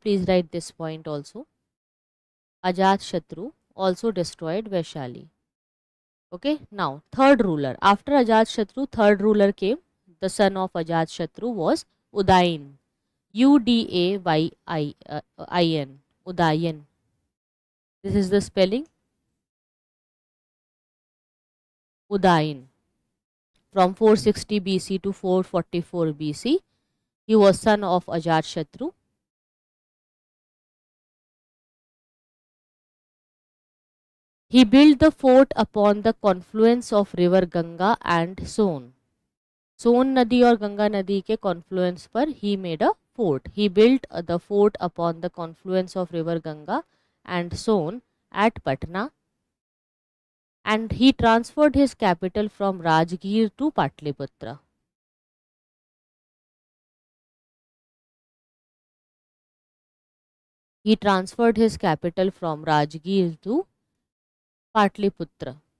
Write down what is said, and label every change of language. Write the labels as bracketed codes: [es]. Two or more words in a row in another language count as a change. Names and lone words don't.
[en] Please write this point also. Ajatashatru also destroyed Vaishali. Okay, now third ruler. After Ajatashatru, third ruler came. The son of Ajatashatru was Udayin. Udayin. Udayan. This is the spelling. Udayin. From 460 BC to 444 BC, he was son of Ajatashatru. He built the fort upon the confluence of river Ganga and Son. [hi] सोन नदी और गंगा नदी के कॉन्फ्लुएंस पर [en] he made a fort. He built the fort upon the confluence of river Ganga and Son at Patna, and he transferred his capital from Rajgir to Patliputra. He transferred his capital from Rajgir to Patliputra.